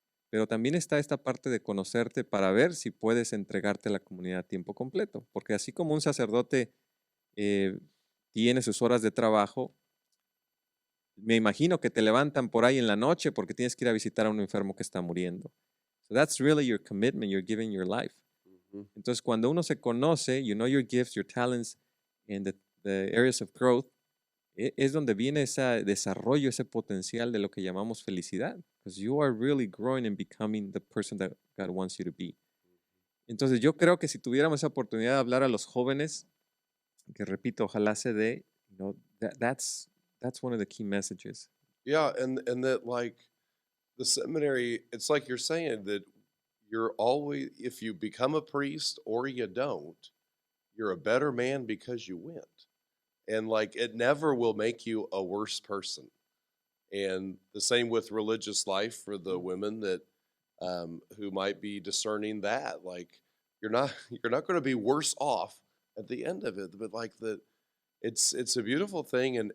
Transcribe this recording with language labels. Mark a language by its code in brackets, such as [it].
[es] Pero también está esta parte de conocerte para ver si puedes entregarte a la comunidad a tiempo completo. Porque así como un sacerdote tiene sus horas de trabajo, me imagino que te levantan por ahí en la noche porque tienes que ir a visitar a un enfermo que está muriendo. [en] So that's really your commitment, you're giving your life. [es] Entonces, cuando uno se conoce, [en] you know your gifts, your talents, and the areas of growth, [es] es donde viene ese desarrollo, ese potencial de lo que llamamos felicidad. [en] Because you are really growing and becoming the person that God wants you to be. [es] Entonces, yo creo que si tuviéramos esa oportunidad de hablar a los jóvenes, que repito, ojalá se dé, [en] you know, that's one of the key messages. Yeah, and that, like, the seminary, it's like you're saying that you're always, if you become a priest or you don't, you're a better man because you went. And like, it never will make you a worse person. And the same with religious life for the women that who might be discerning that, like, you're not going to be worse off at the end of it, but like that, it's a beautiful thing.